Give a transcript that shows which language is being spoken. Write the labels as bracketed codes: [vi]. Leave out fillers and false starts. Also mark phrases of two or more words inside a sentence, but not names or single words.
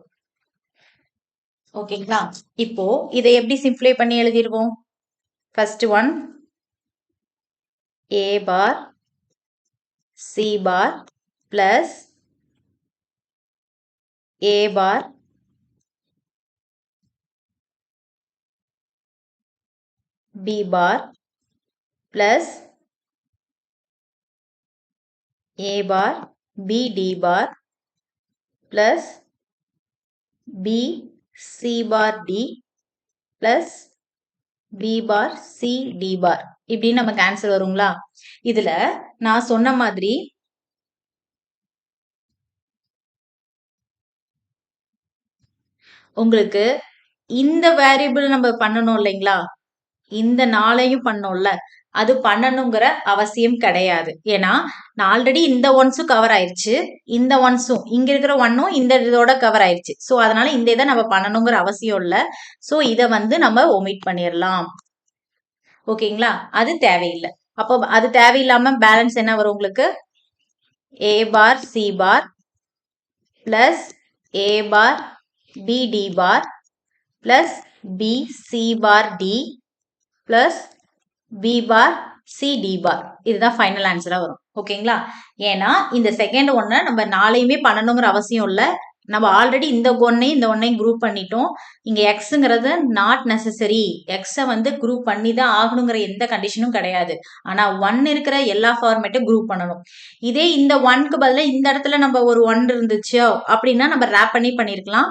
[ta] ஓகேங்களா? இப்போ இதை எப்படி சிம்பிளை பண்ணி எழுதிடுவோம், ஃபர்ஸ்ட் ஒன் [en] A bar C bar plus A bar B bar plus A bar B D bar plus B C bar D plus B bar C D bar [ta] இப்படின்னு நமக்கு ஆன்சர் வருங்களா? இதுல நான் சொன்ன மாதிரி உங்களுக்கு இந்த வேரியபிள் நம்ம பண்ணணும் இல்லைங்களா? இந்த 4ஐயும் பண்ணோம்ல, அது பண்ணணுங்கிற அவசியம் கிடையாது. ஏன்னா நான் ஆல்ரெடி இந்த ஒன்ஸும் கவர் ஆயிருச்சு, இந்த ஒன்ஸும் இங்க இருக்கிற ஒன்னும் இந்த இதோட கவர் ஆயிருச்சு. ஸோ அதனால இந்த இதை நம்ம பண்ணணுங்கிற அவசியம் இல்லை. ஸோ இதை வந்து நம்ம ஒமிட் பண்ணிடலாம். ஓகேங்களா? அது தேவையில்லை. அப்போ அது தேவையில்லாம பேலன்ஸ் என்ன வரும் உங்களுக்கு? [en] A bar C bar plus A bar B D bar plus B C bar D plus B bar C D bar. [ta] இதுதான் [en] final answer [ta] வரும். ஓகேங்களா? ஏன்னா இந்த செகண்ட் ஒன்னை நம்ம 4ஐயுமே பண்ணணுங்கிற அவசியம் இல்லை. நம்ம ஆல்ரெடி இந்த ஒன்னையும் குரூப் பண்ணிட்டோம். இங்க எக்ஸுங்கிறது [en] not necessary. [ta] எக்ஸை வந்து குரூப் பண்ணி தான் ஆகணுங்கிற எந்த கண்டிஷனும் கிடையாது. ஆனா 1 இருக்கிற எல்லா ஃபார்மேட்டும் குரூப் பண்ணணும். இதே இந்த 1க்கு பதிலாக இந்த இடத்துல நம்ம ஒரு 1 இருந்துச்சு அப்படின்னா நம்ம ரேப் பண்ணி பண்ணிருக்கலாம்.